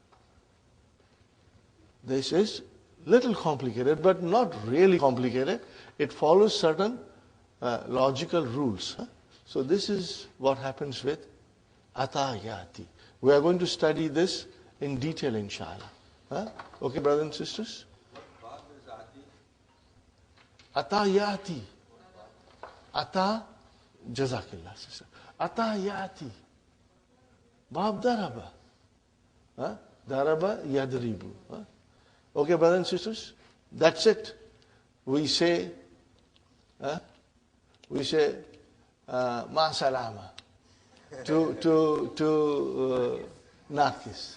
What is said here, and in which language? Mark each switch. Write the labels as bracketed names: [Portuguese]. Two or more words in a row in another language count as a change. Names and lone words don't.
[English] This is little complicated, but not really complicated. It follows certain logical rules. Huh? So this is what happens with atayati. We are going to study this in detail, inshallah. Huh? Okay, brothers and sisters? Atayati. Ata, jazakillah, sister. Atayati. [Arabic] Bab daraba. Huh? Daraba yadribu. [English] Huh? Okay, brothers and sisters? That's it. We say, [Arabic] ma salama [English] to Naqis.